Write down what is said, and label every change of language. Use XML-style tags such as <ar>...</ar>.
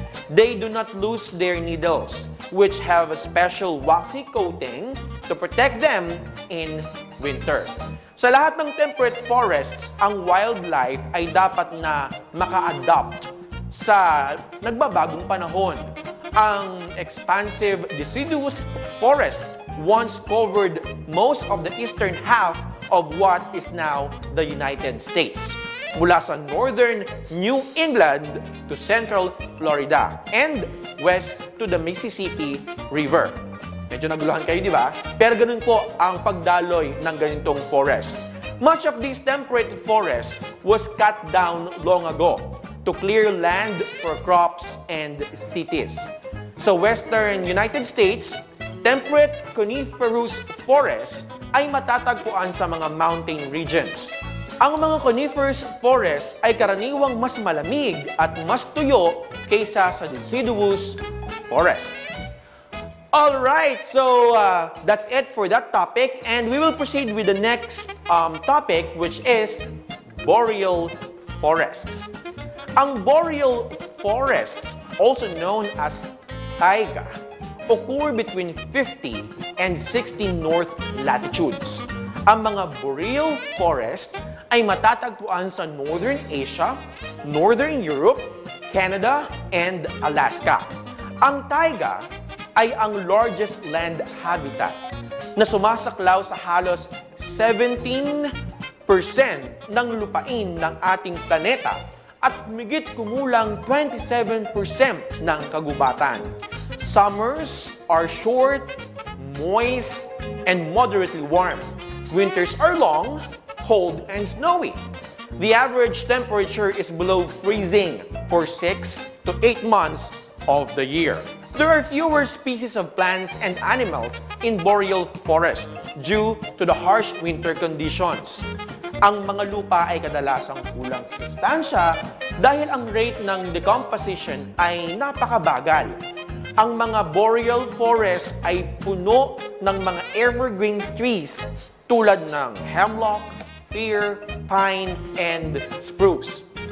<en>They do not lose their needles, which have a special waxy coating to protect them in winter.</en> <tl>Sa lahat ng temperate forests, ang wildlife ay dapat na maka-adapt sa nagbabagong panahon.</tl> <en>Ang expansive deciduous forest once covered most of the eastern half of what is now the United States,</en> <tl>mula sa</tl> <en>northern New England to central Florida and west to the Mississippi River.</en> <tl>Medyo naguluhan kayo, di ba? Pero ganun po ang pagdaloy ng ganitong forest.</tl> <en>Much of this temperate forest was cut down long ago to clear land for crops and cities. Sa western United States, temperate coniferous forest</en> <tl>ay matatagpuan sa mga</tl> <en>mountain regions.</en> <tl>Ang mga coniferous forest ay karaniwang mas malamig at mas tuyo kaysa sa deciduous forest.</tl> <en>Alright, so that's it for that topic, and we will proceed with the next topic, which is boreal forests. Ang boreal forests, also known as taiga, occur between 50 and 60 north latitudes.</en> <tl>Ang mga boreal forest ay matatagpuan sa Northern Asia, Northern Europe, Canada, and Alaska. Ang taiga ay ang</tl> <en>largest land habitat</en> <tl>na sumasaklaw sa halos 17% ng lupain ng ating planeta at migit kumulang 27% ng kagubatan.</tl> <en>Summers are short, moist, and moderately warm. Winters are long, cold, and snowy. The average temperature is below freezing for 6 to 8 months of the year. There are fewer species of plants and animals in boreal forest due to the harsh winter conditions.</en> <tl>Ang mga lupa ay kadalasang kulang sa sustansya dahil ang rate ng decomposition ay napakabagal. Ang mga boreal forest ay puno ng mga evergreen trees tulad ng hemlock, fir, pine, and spruce.</tl>